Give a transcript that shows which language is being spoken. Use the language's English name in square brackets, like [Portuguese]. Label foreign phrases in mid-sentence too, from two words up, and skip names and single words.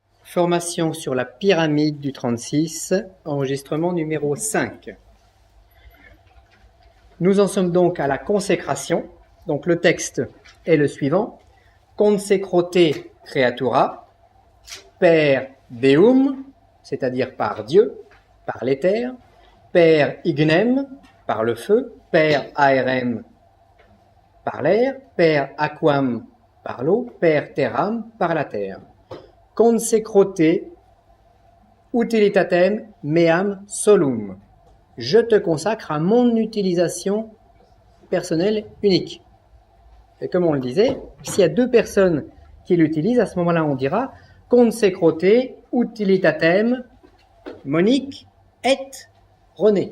[French] Formation sur la pyramide du 36, enregistrement numéro 5. Nous en sommes donc à la consécration. Donc le texte est le suivant. [Latin] Consecrote creatura, per Deum, [French] c'est-à-dire par Dieu, par l'éther, [Latin] per ignem, [French] par le feu, [Latin] per aerem, [French] par l'air, [Latin] per aquam, [French] par l'eau, [Latin] per terram, [French] par la terre. [Latin] Consecrote utilitatem meam solum. [French] Je te consacre à mon utilisation personnelle unique. Et comme on le disait, s'il y a deux personnes qui l'utilisent, à ce moment-là, on dira [Latin] consecrote utilitatem [French] Monique et René.